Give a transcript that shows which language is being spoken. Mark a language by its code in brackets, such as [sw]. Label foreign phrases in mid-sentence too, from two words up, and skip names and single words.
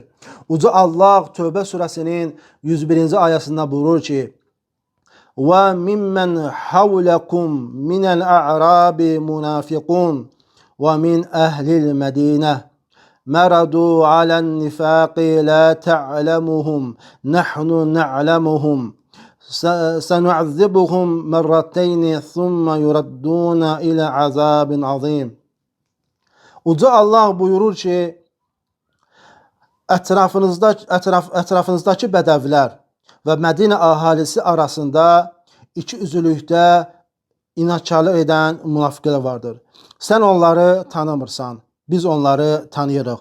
[az] Uca Allah Tövbə surəsinin 101-ci ayəsində buyurur ki: [ar] "ومن حولكم من الأعراب منافقون ومن أهل المدينة مردوا على النفاق لا تعلمهم نحن نعلمهم سَنُعَذِّبُهُمْ مَرَّتَيْنِ ثُمَّ يُرَدُّونَ إِلَى عَذَابٍ عَظِيمٍ." [az] Uca Allah buyurur ki, ətrafınızdakı bədəvilər və Mədinə əhalisi arasında iki üzlükdə inatkarlıq edən münafiqlər vardır. Sən onları tanımırsan, biz onları tanıyırıq.